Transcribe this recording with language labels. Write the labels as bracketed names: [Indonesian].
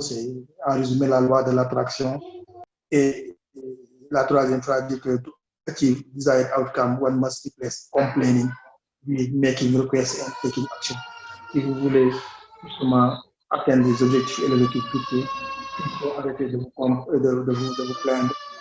[French] C'est en résumé la loi de l'attraction. Et la troisième phrase dit que [English] achieve desired outcome, one must replace complaining with making requests and taking action. [French] Si vous voulez justement atteindre les objectifs et les objectifs fixés, il faut arrêter de vous plaindre.